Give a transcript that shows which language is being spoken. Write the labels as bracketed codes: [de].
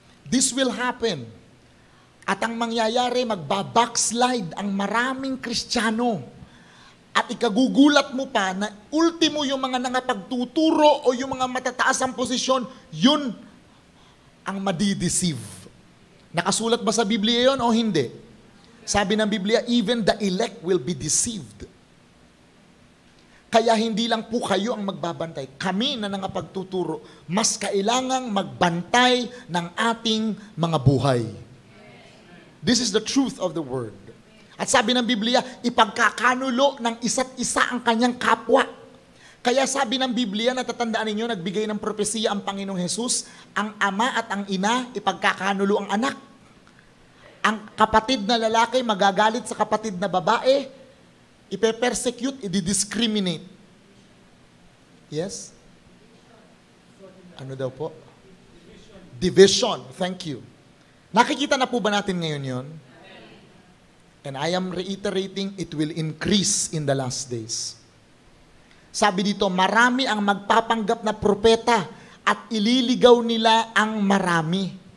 [en] This will happen. [tl] At ang mangyayari, magbabackslide ang maraming Kristiyano. At ikagugulat mo pa na ultimo yung mga nangapagtuturo o yung mga matataas ang posisyon, yun ang madideceive. Nakasulat ba sa Biblia yun o hindi? Sabi ng Biblia, [en] even the elect will be deceived. [tl] Kaya hindi lang po kayo ang magbabantay. Kami na nangapagtuturo, mas kailangang magbantay ng ating mga buhay. [en] This is the truth of the word. [tl] At sabi ng Biblia, ipagkakanulo ng isa't isa ang kanyang kapwa. Kaya sabi ng Biblia, natatandaan ninyo, nagbigay ng propesiya ang Panginoong Jesus, ang ama at ang ina, ipagkakanulo ang anak. Ang kapatid na lalaki, magagalit sa kapatid na babae, ipe-persecute, i-discriminate. Yes? Ano daw po? Division. Thank you. Nakikita na po ba natin ngayon yon? [en] And I am reiterating, it will increase in the last days. [tl] Sabi dito, marami ang magpapanggap na propeta at ililigaw nila ang marami.